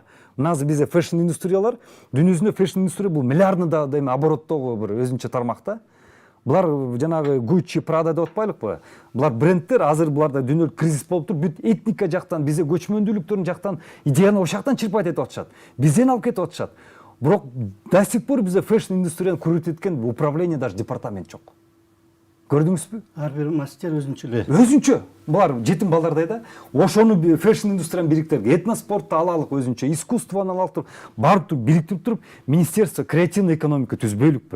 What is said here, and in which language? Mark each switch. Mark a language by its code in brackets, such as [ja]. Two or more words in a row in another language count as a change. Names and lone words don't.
[ky] Мына азыр бизде фэшн индустриялар, дүйнө жүзүндө фэшн индустрия бул миллиардный да обороттогу бир өзүнчө тармак да. Булар жанагы Gucci, Prada деп атпайлыкпы? Булар брендтер, азыр буларда дүйнөлүк кризис болуп туруп, бүт этника жактан, бизде көчмөндүүлүктөрүн жактан идеяны ошол жактан чырпайт этип атышат. Бизден алып кетип атышат. Бирок [ru] до сих пор [ky] бизде фэшн индустрияны күрөтүп эткен управление, даже департамент жок. Көрдүңүзбү? Ар бир мастер өзүнчө эле. Өзүнчө. Булар жетим балдардай да. Ошону фэшн индустрияны бириктирип, этноспортду алалык өзүнчө, искусствону алалык, барып бириктирип туруп, [ru] министерство креативный экономика [ky] түзбөйлүкпү.